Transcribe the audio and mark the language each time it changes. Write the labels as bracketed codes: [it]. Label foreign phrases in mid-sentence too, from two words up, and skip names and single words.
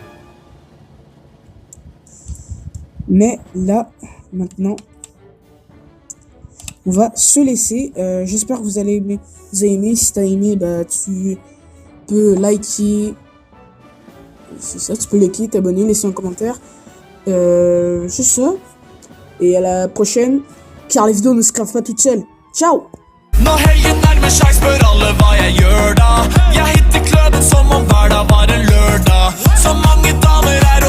[fr] Mais là, maintenant, on va se laisser. J'espère que vous allez aimer. Vous avez aimé. Si t'as aimé, bah tu peux liker. C'est ça, tu peux liker, t'abonner, laisser un commentaire. C'est ça. Et à la prochaine, car les vidéos ne se gravent pas toutes seules. Ciao! [no] Når helgen nærmer seg, spør alle hva jeg gjør da. Jeg hitter kløben som om hverdag var en lørdag. Så mange damer